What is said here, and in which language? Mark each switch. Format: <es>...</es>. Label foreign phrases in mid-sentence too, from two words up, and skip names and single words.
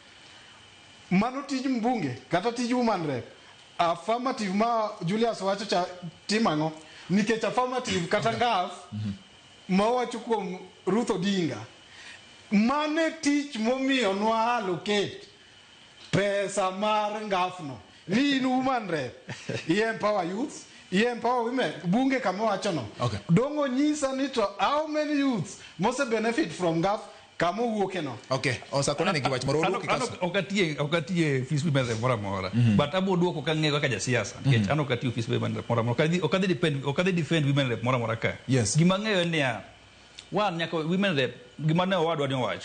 <luo>Mano tij mbunge kata tij</luo> <en>woman rep.</en> <luo>Affirmative ma Julius wacho cha timang'o nikech affirmative kata ngaf ma wacho kuom Ruth Odinga mane tich momiyo nwa allocate pesa mar ngafno. Ni in</luo> <en>woman rep, empower youth, empower women,</en> <luo>bunge kama wacho no. Okay. Dongo nyisa ni to</luo> <en>how many youths must benefit from</en> <luo>GAF kama wuoke no. Okay. Osako na giwach moro wuoke kaso. Okatie</luo> <en>fees women rep</en> <luo>mora. But abo duoko ka ng'ego ka jasiasa. Nikech an okatie</luo> <en>fees women rep</en> <luo>mora. Okadhi</luo> <en>defend women rep</en> <luo>mora ka. Yes. Gima ng'eyo ni ya wan nyaka</luo> <en>women rep</en> <luo>gima ne owadwa ni owacho.</luo>